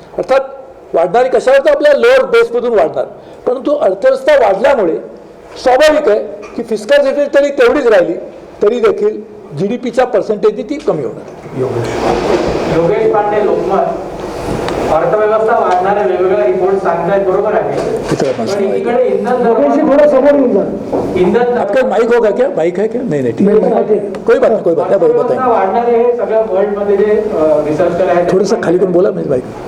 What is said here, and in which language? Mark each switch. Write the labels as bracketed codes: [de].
[mr] अर्थात वाढणारी कशावर, तर आपल्या लोअर बेसमधून वाढणार. परंतु अर्थव्यवस्था वाढल्यामुळे स्वाभाविक आहे की फिस्कल डेफिसिट तरी तेवढीच राहिली तरी देखील GDPच्या पर्सेंटेजनी ती कमी होणार. योगेश पांडे, लोकमत. अर्थव्यवस्था वाढणार आहे, वेगवेगळ्या रिपोर्ट सांगतायत, बरोबर आहे. पण एकीकडे इंधन [hi] आपका माइक होगा क्या? माइक है क्या? नहीं नहीं, ठीक है, कोई बात नहीं, [mr] अर्थव्यवस्था वाढणार आहे हे सगळ्या वर्ल्ड मध्ये जे रिसर्चर आहेत. थोडंसं खाली करून बोला, म्हणजे माइक.